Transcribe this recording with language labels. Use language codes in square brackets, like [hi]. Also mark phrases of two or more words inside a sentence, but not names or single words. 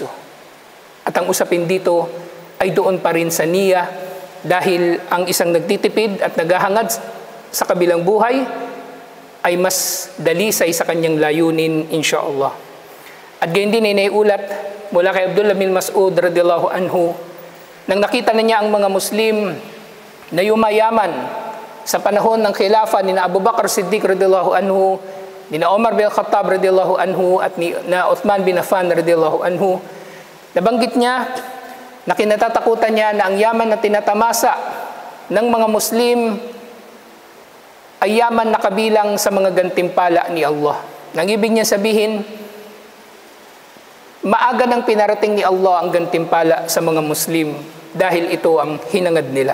[tl] At ang usapin dito ay doon pa rin sa niya, dahil ang isang nagtitipid at naghahangad sa kabilang buhay ay mas dalisay sa kanyang layunin insyaAllah. At gayon din ay naiulat mula kay Abdullah bin Mas'ud [ar] رضي الله عنه, [tl] nang nakita na niya ang mga Muslim na yumayaman sa panahon ng khilafa ni Abu Bakr Siddiq [ar] رضي الله عنه, [tl] ni Umar bin Khattab [ar] رضي الله عنه, [tl] at ni Uthman bin Affan [ar] رضي الله عنه. [tl] Nabanggit niya na kinatatakutan niya na ang yaman na tinatamasa ng mga Muslim ay yaman na kabilang sa mga gantimpala ni Allah. Nang ibig niya sabihin, maaga nang pinarating ni Allah ang gantimpala sa mga Muslim dahil ito ang hinangad nila.